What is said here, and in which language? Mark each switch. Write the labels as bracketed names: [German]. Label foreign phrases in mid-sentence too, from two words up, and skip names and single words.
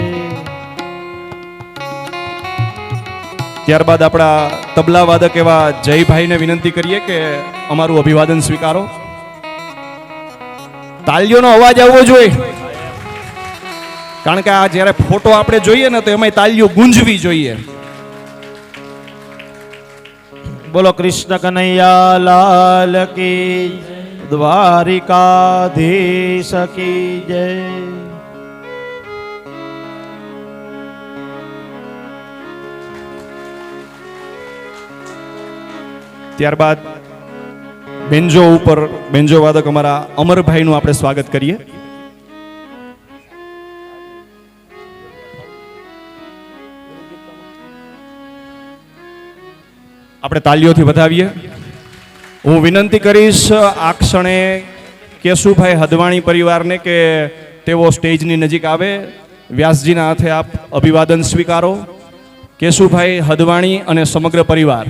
[Gujarati] ત્યારબાદ આપણા તબલા વાદક એવા જયભાઈને વિનંતી કરીએ કે અમારું અભિવાદન સ્વીકારો. તાળીઓનો અવાજ આવવો જોઈએ, કારણ કે આ જ્યારે ફોટો આપણે જોઈએ ને તો એમાં તાળીઓ ગુંજવી જોઈએ. [Hindi] बोलो कृष्ण कन्हैया लाल की जय, द्वारिकाधीश की जय. [Gujarati] ત્યારબાદ બેન્જો ઉપર બેન્જો વાદક અમારા અમરભાઈનું આપણે સ્વાગત કરીએ. આપણે તાલીઓથી વધાવીએ. હું વિનંતી કરીશ આ ક્ષણે કેશુભાઈ હદવાણી પરિવારને કે તેઓ સ્ટેજની નજીક આવે. વ્યાસજીના હાથે આપ અભિવાદન સ્વીકારો. કેશુભાઈ હદવાણી અને સમગ્ર પરિવાર.